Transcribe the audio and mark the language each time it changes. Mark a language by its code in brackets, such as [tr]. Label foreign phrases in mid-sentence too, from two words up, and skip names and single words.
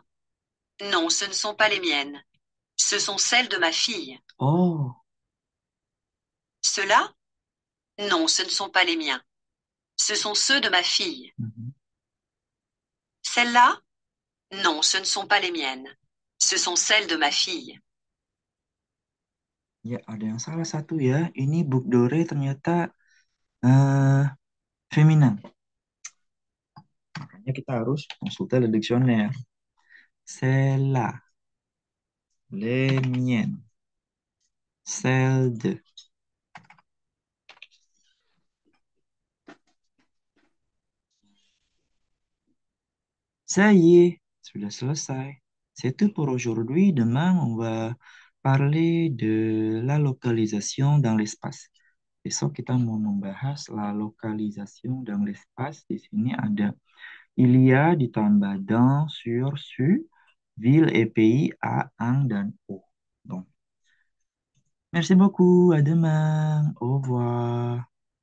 [fr] Non, ce ne sont pas les miennes. Ce sont celles de ma fille. Oh. Ceux-là? Non, ce ne sont pas les miens. Ce sont ceux de ma fille. Mhm. Celles-là? Non, ce ne sont pas les miennes. Ce sont celles de ma fille. [id] Ya, ada yang salah satu ya. Ini Buk Dore ternyata eh feminin. Makanya kita harus [fr] konsulter le dictionnaire. C'est là. Les miennes. Celle de. Ça y est, [id] sudah selesai. [fr] C'est tout pour aujourd'hui. Demain, on va parler de la localisation dans l'espace. [id] Besok kita mau membahas [fr] la localisation dans l'espace. [id] Di sini ada [fr] il y a [id] ditambah [fr] dans, sur, su, ville et pays, [id] a, ang, dan o. [fr] Donc, merci beaucoup. À demain. Au revoir.